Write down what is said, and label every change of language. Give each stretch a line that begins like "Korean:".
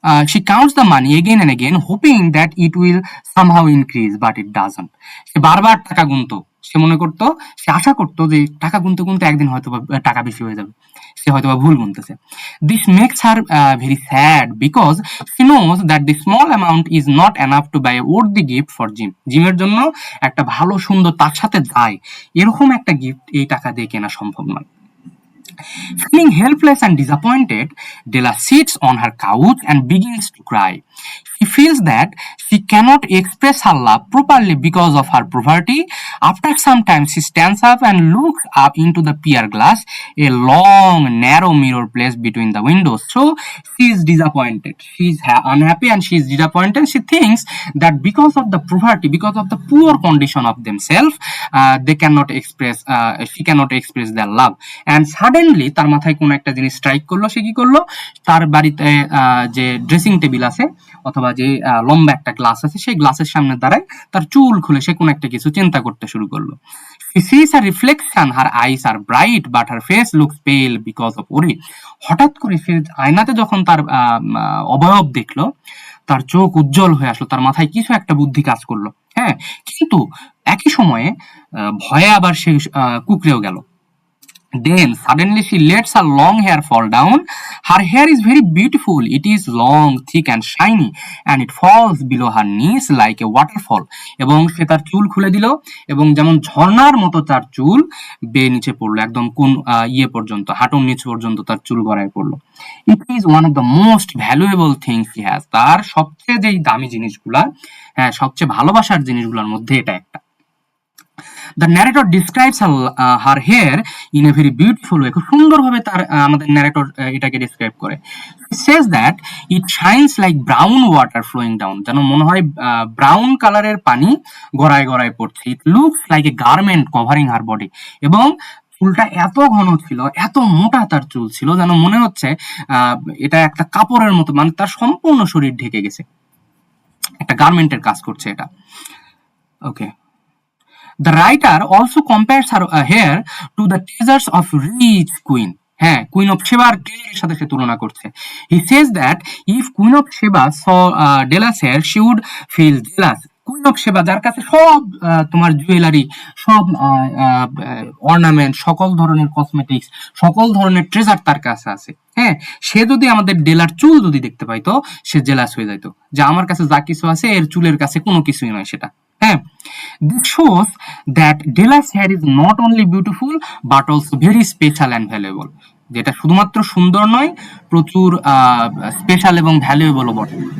English: She counts the money again and again, hoping that it will somehow increase, but it doesn't.
Bangla: সে বারবার টাকা গুনতো, সে মনে করতো, সে আশা করতো যে টাকা গুনতে গুনতে একদিন হয়তো টাকা বেশি হয়ে যাবে, সে হয়তো ভুল গুনতেছে।
English: This makes her very sad because she knows that the small amount is not enough to buy a worthy gift for Jim.
Bangla: জিমের জন্য একটা ভালো সুন্দর তার সাথে যায় এরকম একটা গিফট এই টাকা দিয়ে কেনা সম্ভব নয়।
English: Feeling helpless and disappointed, Della sits on her couch and begins to cry. She feels that she cannot express her love properly because of her poverty. After some time, she stands up and looks up into the pier glass, a long, narrow mirror placed between the windows. So she is disappointed. She is unhappy and she is disappointed. She thinks that because of the poverty, because of the poor condition of themselves, she cannot express their love. And suddenly,
Bangla: তার মাথায় কোন একটা জিনিস strike করলো। সে কি করলো? তার বাড়িতে যে ড্রেসিং টেবিল আছে অথবা যে লম্বা একটা গ্লাস আছে, সেই গ্লাসের সামনে দাঁড়ায় তার চুল খুলে সে কোন একটা কিছু চিন্তা করতে শুরু করলো।
English: She sees a reflection, her eyes are bright but her face looks pale because of worry.
Bangla: হঠাৎ করে সে আয়নাতে যখন তার অবয়ব দেখলো, তার চোখ উজ্জ্বল হয়ে আসলো, তার মাথায় কিছু একটা বুদ্ধি কাজ করলো। হ্যাঁ, কিন্তু একই সময়ে ভয়ে আবার সে কুঁকড়েও গেল।
English: Then suddenly she lets her long hair fall down. Her hair is very beautiful. It is long, thick and shiny and it falls below her knees like a waterfall.
Bangla: এবং সে তার চুল খুলে দিল এবং যেমন ঝর্ণার মতো তার চুল বেয়ে নিচে পড়লো, একদম কোন পর্যন্ত, হাঁটুর নিচ পর্যন্ত তার চুল গড়ায় পড়লো।
English: It is one of the most valuable things she has.
Bangla: তার সবচেয়ে যেই দামি জিনিসগুলা, হ্যাঁ সবচেয়ে ভালোবাসার জিনিসগুলোর মধ্যে এটা একটা।
English: The narrator describes her hair in a very beautiful way.
Bangla: খুব সুন্দরভাবে তার আমাদের narrator এটাকে describe করে।
English: He says that it shines like brown water flowing down.
Bangla: যেন মনে হয় ব্রাউন কালারের পানি গড়ায় গড়ায় পড়ছে।
English: It looks like a garment covering her body.
Bangla: এবং চুলটা এত ঘন ছিল, এত মোটা তার চুল ছিল, যেন মনে হচ্ছে এটা একটা কাপড়ের মতো, মানে তার সম্পূর্ণ শরীর ঢেকে গেছে, একটা গার্মেন্টের কাজ করছে এটা। ওকে,
English: The writer also compares her hair to the treasures of rich queen.
Bangla: হ্যাঁ, কুইন অফ সেবার ট্রেজারের সাথে সে তুলনা করছে।
English: He says that if Queen of Sheba saw Della's hair, she would feel jealous.
Bangla: Queen of সেবা, যার কাছে সব তোমার জুয়েলারি, সব অর্নামেন্ট, সকল ধরনের কসমেটিক্স, সকল ধরনের ট্রেজার তার কাছে আছে, হ্যাঁ, সে যদি আমাদের ডেলার চুল যদি দেখতে পাইতো, সে জেলাস হয়ে যাইতো যে আমার কাছে যা কিছু আছে এর চুলের কাছে কোনো কিছুই নয় সেটা।
English: হ্যাঁ, this shows that Della's hair is not only beautiful but also very special and valuable.
Bangla: যেটা শুধুমাত্র সুন্দর নয়, প্রচুর স্পেশাল এবং ভ্যালুয়েবলও বটে।